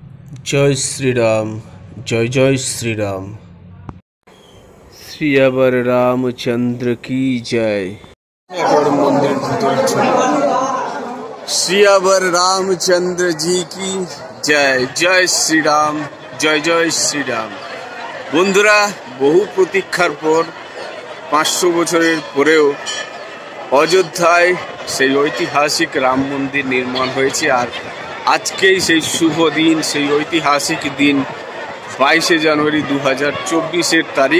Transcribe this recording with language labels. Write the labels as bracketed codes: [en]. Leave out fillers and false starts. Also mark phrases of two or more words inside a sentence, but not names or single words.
[hi] जय श्री राम। जय जय श्री राम। श्रीअवर रामचंद्र की जय। मंदिर श्रीअवर रामचंद्र जी की जय। जय श्री राम। जय जय श्री राम। [bn] বন্ধুরা, বহু প্রতীক্ষার পর 500 বছরের পরেও অযোধ্যায় সেই ঐতিহাসিক রাম মন্দির নির্মাণ হয়েছে। আর আজকেই সেই শুভ দিন, সেই ঐতিহাসিক দিন 22শে জানুয়ারি 2024 তারিখ।